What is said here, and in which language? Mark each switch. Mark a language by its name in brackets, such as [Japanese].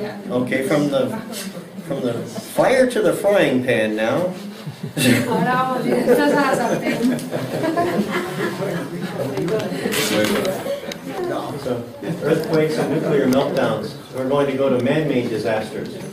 [English] Okay, from the fire to the frying pan now. [Spanish] Ahora vamos directos a la sartén. [English] So, earthquakes and nuclear meltdowns. We're going to go to man-made disasters.